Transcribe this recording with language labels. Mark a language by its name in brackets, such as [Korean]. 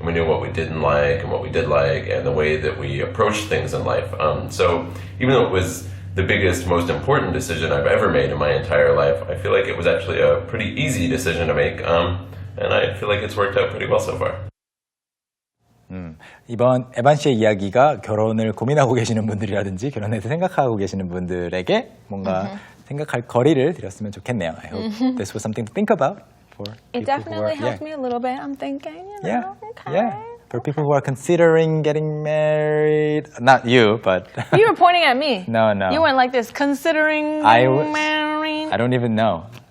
[English] We knew what we didn't like and what we did like and the way that we approached things in life. So even though it was the biggest, most important decision I've ever made in my entire life, I feel like it was actually a pretty easy decision to make, and I feel like it's worked out pretty well so far. [Korean] 이번 에반 씨의 이야기가 결혼을 고민하고 계시는 분들이라든지 결혼에 대해서 생각하고 계시는 분들에게 뭔가 생각할 거리를 드렸으면 좋겠네요. [English] I hope this was something to think about for It people who definitely are, helped me a little bit. I'm thinking, you know, Yeah, okay. yeah. For people who are considering getting married, not you, but You were pointing at me. No, no. You went like this, considering I was- marrying. I don't even know.